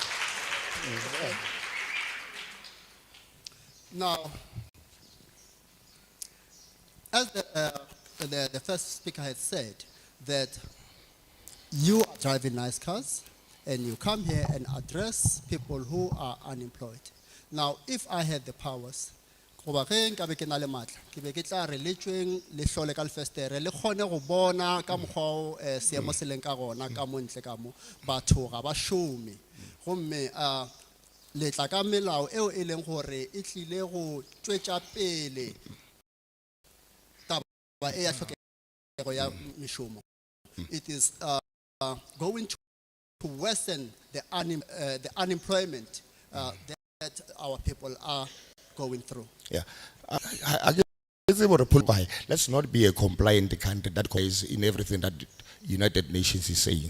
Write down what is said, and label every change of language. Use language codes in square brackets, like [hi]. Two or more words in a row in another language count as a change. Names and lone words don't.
[en] Now, as the first speaker had said, that you are driving nice cars and you come here and address people who are unemployed. Now, if I had the powers, [nso] goba ge nkabe ke na le matla ke be ke tla re le tšweng le hlole ka lefestere le kgone go bona ka mokgwa o seemo se leng ka gona ka mo ntle ka mo batho ga ba šome gomme le tla ka melao eo e leng gore e tlile go tšwetša pele taba e ya tlhokego ya mešomo. [en] It is going to worsen the unemployment that our people are going through. Yeah. Let's not be a compliant country that goes in everything that United Nations is saying.